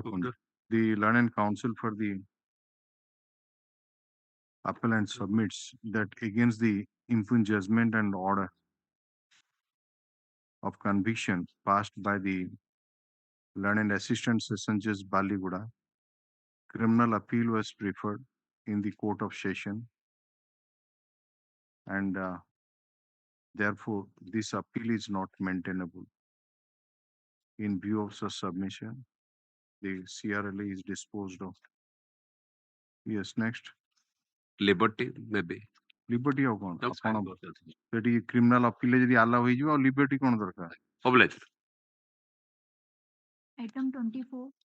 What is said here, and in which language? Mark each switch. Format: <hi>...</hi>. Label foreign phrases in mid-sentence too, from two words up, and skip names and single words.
<en>Look, the learned counsel for the appellant submits that against the impugned judgment and order of conviction passed by the learned Assistant Session Judge Baliguda, criminal appeal was preferred in the Court of Session, and therefore this appeal is not maintainable. In view of such submission, the CRLA is disposed of. Yes, next. Liberty, maybe. Liberty of one. Seଠି criminal appeal</en> <or>ଯଦି allow ହେଇଯିବ ଆଉ liberty କ'ଣ ଦରକାର?</or> <en>Obliged. Item 24.</en>